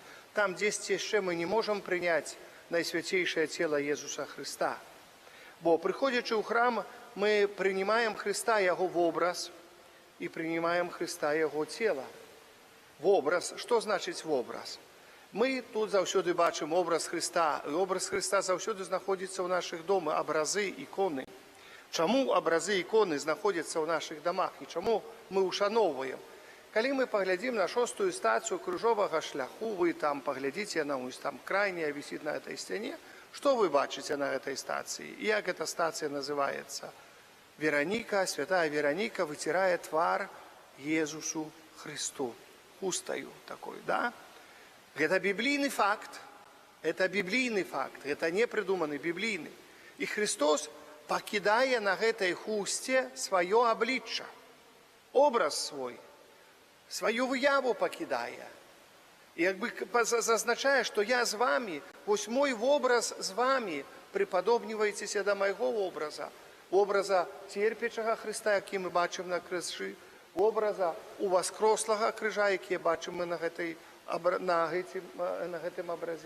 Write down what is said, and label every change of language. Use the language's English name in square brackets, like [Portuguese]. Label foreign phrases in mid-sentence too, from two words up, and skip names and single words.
[Belarusian] Там дзесьці яшчэ мы не можам прыняць найсвяцейшае цела Езуса Христа. Бо, прыходзячы ў храм, мы прынимаем Христа, яго вобраз, і прынимаем Христа, яго цела. Вобраз, што значыць вобраз? Мы тут заўсёды бачым образ Христа, і образ Христа заўсёды знаходзіцца ў нашых домах, абразы, іконы. Чаму абразы, іконы знаходзяцца ў нашых дамах і чаму мы ушаноўваем? Калі мы паглядзім на 6-ю стацыю крыжовага шляху, вы там паглядзіце, яна ось там крайняя вісіць на этой сцяне, што вы бачыце на этой стацыі? І як эта стацыя называецца? Вероніка, святая Вероніка выцірае твар Езусу Христу хустаю такой, да? [Russian] Это библейный факт, это не придуманный, библейный. [Belarusian] И Христос пакідае на гэтай хусце сваё аблічча, образ свой, сваю выяву пакідае. І як бы зазначае, што я з вамі, вось мой вобраз з вамі, прыпадобнівайцеся да майго образа церпячага Хрыста, які мы бачым на крыжы, образа уваскрослага крыжа, які бачым мы на гэтым абразе.